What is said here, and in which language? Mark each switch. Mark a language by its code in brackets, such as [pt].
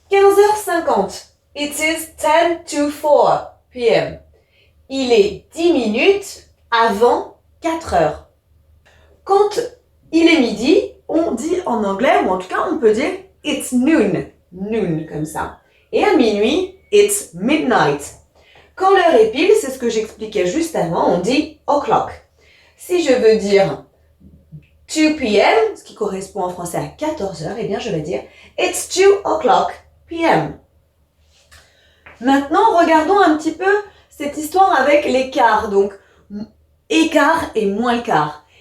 [en] 15h50, it is 10 to 4 p.m. [fr] Il est 10 minutes avant 4 heures. Quand il est midi, on dit en anglais, ou en tout cas on peut dire [en] it's noon, noon [fr] comme ça. Et à minuit, [en] it's midnight. [fr] Quand l'heure est pile, c'est ce que j'expliquais juste avant, on dit o'clock. Si je veux dire 2 p.m., ce qui correspond en français à 14 heures, je vais dire [en] it's 2 o'clock p.m. [fr] Maintenant, regardons un petit peu cette histoire avec les quarts, donc écart et moins le quart.